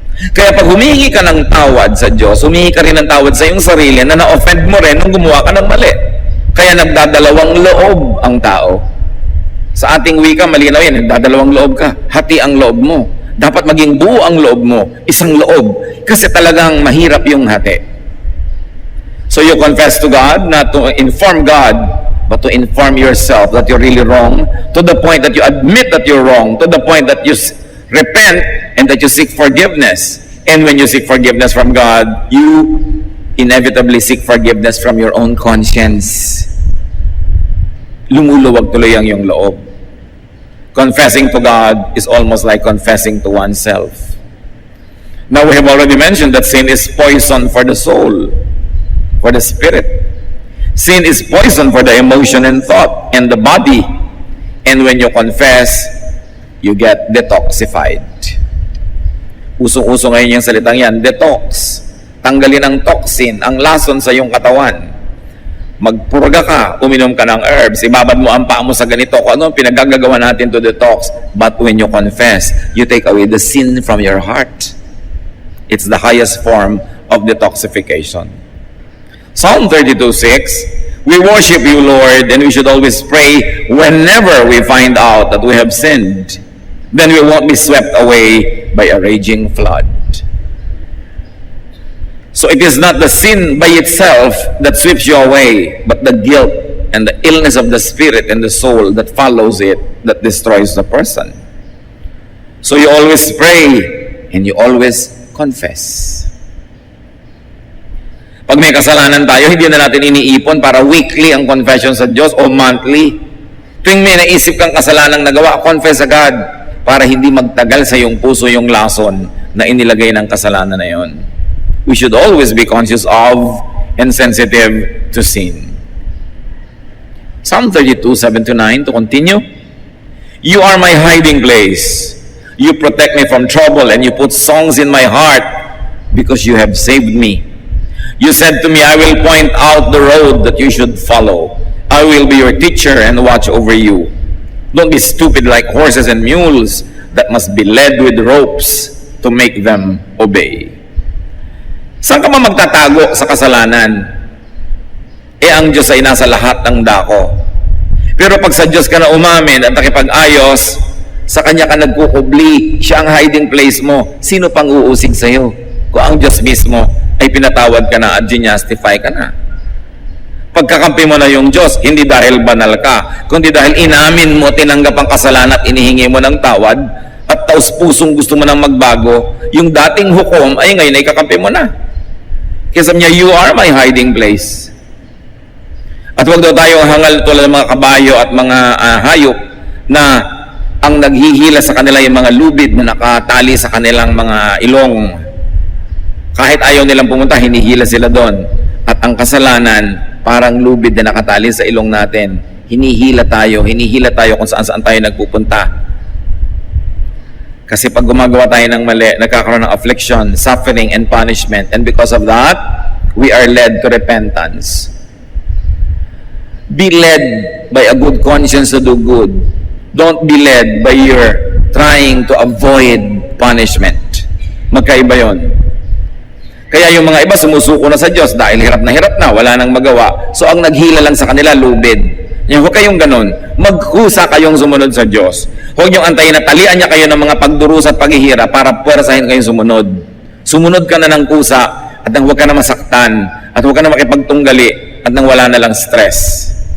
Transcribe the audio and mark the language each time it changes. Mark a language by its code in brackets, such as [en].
[tl] Kaya pag humihingi ka ng tawad sa Diyos, humihingi ka rin ng tawad sa iyong sarili na na-offend mo rin nung gumawa ka ng mali. Kaya nagdadalawang loob ang tao. Sa ating wika, malinaw yan, nagdadalawang loob ka. Hati ang loob mo. Dapat maging buo ang loob mo, isang loob. Kasi talagang mahirap yung hati. [en] So you confess to God, not to inform God, but to inform yourself that you're really wrong, to the point that you admit that you're wrong, to the point that you repent and that you seek forgiveness. And when you seek forgiveness from God, you inevitably seek forgiveness from your own conscience. [tl] Lumuluwag tuloy ang iyong loob. [en] Confessing to God is almost like confessing to oneself. Now we have already mentioned that sin is poison for the soul, for the spirit. Sin is poison for the emotion and thought and the body. And when you confess, you get detoxified. [tl] Usong-uso ngayon yung salitang yan, detox. Tanggalin ang toxin, ang lason sa iyong katawan. Magpurga ka, uminom ka ng herbs, ibabad mo ang paa mo sa ganito, kung ano ang pinagagagawa natin [en] to detox. But when you confess, you take away the sin from your heart. It's the highest form of detoxification. Psalm 32:6, we worship you, Lord, and we should always pray whenever we find out that we have sinned. Then we won't be swept away by a raging flood. So it is not the sin by itself that sweeps you away, but the guilt and the illness of the spirit and the soul that follows it that destroys the person. So you always pray and you always confess. Pag may kasalanan tayo, hindi na natin iniipon para weekly ang confession sa Diyos o monthly. Tuwing may naisip kang kasalanang nagawa, confess agad para hindi magtagal sa iyong puso yung lason na inilagay ng kasalanan na yon. We should always be conscious of and sensitive to sin. Psalm 32:7-9, to continue. You are my hiding place. You protect me from trouble and you put songs in my heart because you have saved me. You said to me, I will point out the road that you should follow. I will be your teacher and watch over you. Don't be stupid like horses and mules that must be led with ropes to make them obey. [tl] Saan ka ba magtatago sa kasalanan? Ang Diyos ay nasa lahat ng dako. Pero pag sa Diyos ka na umamin at nakipag-ayos, sa Kanya ka nagkukubli, siya ang hiding place mo, sino pang uusig sa'yo? Kung ang Diyos mismo ay pinatawad ka na at justify ka na. Pagkakampi mo na yung Diyos, hindi dahil banal ka, kundi dahil inamin mo, tinanggap ang kasalanan at inihingi mo ng tawad, at taus-pusong gusto mo nang magbago, yung dating hukom ay ngayon ay kakampi mo na. Kaya sabi niya, [en] you are my hiding place. [tl] At huwag daw tayo hangal tulad ng mga kabayo at mga hayop na ang naghihila sa kanila yung mga lubid na nakatali sa kanilang mga ilong. Kahit ayaw nilang pumunta, hinihila sila doon. At ang kasalanan, parang lubid na nakatali sa ilong natin. Hinihila tayo kung saan-saan tayo nagpupunta. Kasi pag gumagawa tayo ng mali, nagkakaroon ng [en] affliction, suffering, and punishment. And because of that, we are led to repentance. Be led by a good conscience to do good. Don't be led by your trying to avoid punishment. [tl] Magkaiba yon. Kaya yung mga iba sumusuko na sa Diyos dahil hirap na, wala nang magawa. So ang naghila lang sa kanila, lubid. Huwag kayong ganun. Magkusa kayong sumunod sa Diyos. Huwag niyong antayin na talian niya kayo ng mga pagdurusa at paghihirap para puwersahin kayong sumunod. Sumunod ka na ng kusa at nang huwag ka na masaktan at huwag ka na makipagtunggali at nang wala na lang stress.